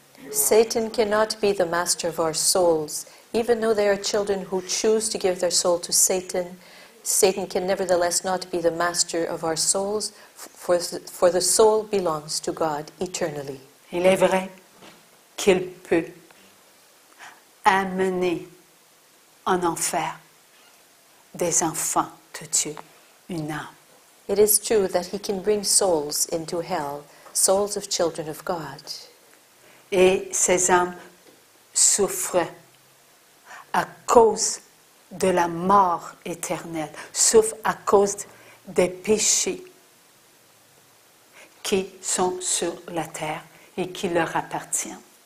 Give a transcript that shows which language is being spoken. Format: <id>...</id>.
<en>Satan cannot be the master of our souls. Even though they are children who choose to give their soul to Satan, Satan can nevertheless not be the master of our souls, for the soul belongs to God eternally.</en> <fr>Il est vrai qu'il peut amener en enfer des enfants de Dieu, une âme.</fr> <en>It is true that he can bring souls into hell, souls of children of God.</en> <fr>Et ces âmes souffrent à cause de la mort éternelle, souffrent à cause des péchés qui sont sur la terre et qui leur appartiennent.</fr>